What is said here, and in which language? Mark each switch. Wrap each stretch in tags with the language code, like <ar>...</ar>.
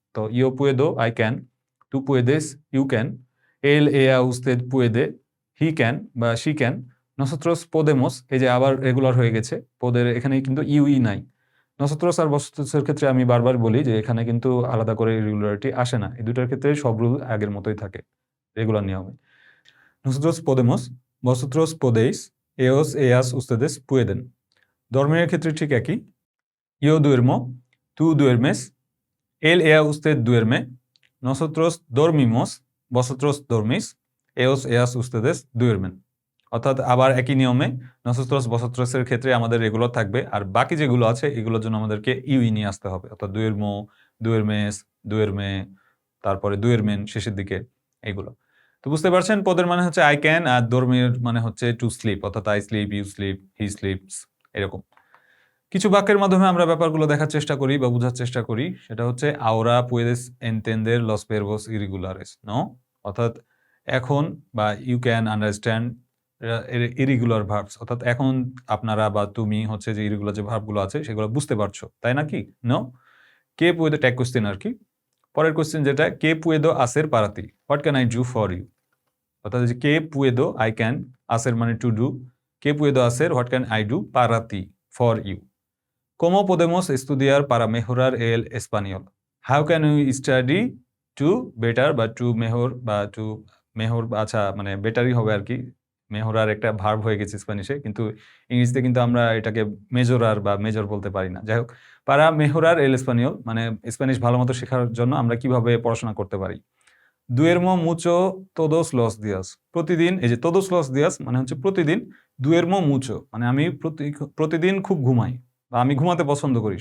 <bn>তো ইও পুয়েদো I can, তু পুয়েদেস ইউ ক্যান, এল এয়া উস্তেদ পুয়েদে হি ক্যান বা শি ক্যান, নসত্রস পোদেমোস, এই যে আবার রেগুলার হয়ে গেছে, পোদের এখানে কিন্তু ইউই নাই। নসত্রস আর বসত্রসের ক্ষেত্রে আমি বারবার বলি যে এখানে কিন্তু আলাদা করে রেগুলারিটি আসে না। এই দুটার ক্ষেত্রে সব রুল আগের মতোই থাকে, রেগুলার নিয়মে।</bn> <es>Nosotros podemos, vosotros podéis, ellos, ellas, ustedes pueden.</es> <bn>ধর্মের ক্ষেত্রে ঠিক একই।</bn> <es>Yo duermo, tú duermes, él, ella, usted duerme, nosotros dormimos, vosotros dormís, ellos, ellas, ustedes duermen.</es> <bn>অর্থাৎ আবার একই নিয়মে নসোস্ট্রস বসোস্ট্রসের ক্ষেত্রে আমাদের রেগুলার থাকবে, আর বাকি যেগুলো আছে এগুলোর জন্য আমাদেরকে ইউই নিয়ে আসতে হবে। অর্থাৎ দুয়েরমো, দুয়েরমেস, দুয়েরমে, তারপরে দুয়েরমেন শেষের দিকে, এগুলো। তো বুঝতে পারছেন, পদের মানে হচ্ছে আই ক্যান, আর ধর্মের মানে হচ্ছে টু স্লিপ, অর্থাৎ I sleep, you sleep, he slips, এরকম। কিছু বাক্যের মাধ্যমে আমরা ব্যাপারগুলো দেখার চেষ্টা করি বা বোঝার চেষ্টা করি। সেটা হচ্ছে</bn> <es>ahora puedes entender los verbos irregulares, ¿no?</es> <bn>অর্থাৎ এখন বা ইউ ক্যান আন্ডারস্ট্যান্ড ইরিগুলার ভার্বস, অর্থাৎ এখন আপনারা বা তুমি হচ্ছে যে ইরিগুলার যে ভার্বগুলো আছে সেগুলো বুঝতে পারছো, তাই নাকি? নো? কে পুয়েদো ট্যাগ কোশ্চেন আর কি। পরের কোশ্চেন যেটা, কে পুয়েদো আসের পারাতি, what can I do for you. অর্থাৎ যে কে পুয়েদো আই ক্যান, আসের মানে to do, K পুয়েদো আসের what can I do পারাতি for you.</bn> <es>¿Cómo podemos estudiar para mejorar el español?</es> <en>How can we study to better</en> <es>বা to mejor বা to mejor,</es> <bn>আচ্ছা মানে বেটারই হবে আর কি। মেহরার একটা ভার্ব হয়ে গেছে স্প্যানিশে, কিন্তু ইংরেজিতে কিন্তু আমরা এটাকে মেজরার বা মেজর বলতে পারি না। যাই হোক, পারা মেহরার এল স্পানিয়ল মানে স্প্যানিশ ভালো মতো শেখার জন্য আমরা কিভাবে পড়াশোনা করতে পারি। দুয়েরমো মুচো তোদোস লস দিয়াস, প্রতিদিন, এই যে তোদোস লস দিয়াস মানে হচ্ছে প্রতিদিন, দুয়েরমো মুচো মানে আমি প্রতিদিন খুব ঘুমাই বা আমি ঘুমাতে পছন্দ করি।</bn>